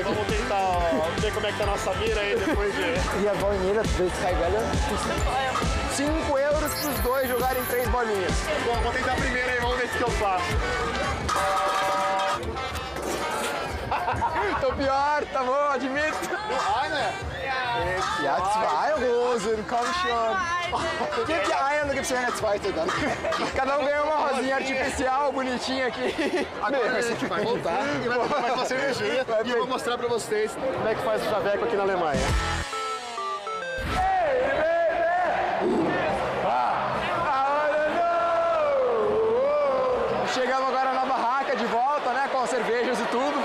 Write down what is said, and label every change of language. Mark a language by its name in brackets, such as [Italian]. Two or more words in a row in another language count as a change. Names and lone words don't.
[Portuguese] Vamos tentar ver como é que tá a nossa mira aí depois de... E a bolinha descarregada, 5 euros pros dois jogarem 3 bolinhas. Bom, vou tentar primeiro aí, vamos ver o que eu faço. Tô pior, tá bom, admito. [German] Eine. Ja, 2 Rosen, komm schon. Gib die eine, dann gibt's ja eine zweite dann. [Portuguese] Cada ganha uma rosinha artificial bonitinha aqui. Agora a gente vai voltar e vai tomar mais uma cervejinha e eu vou mostrar pra vocês como é que faz o chaveco aqui na Alemanha. Chegamos agora na barraca de volta, né, com as cervejas e tudo.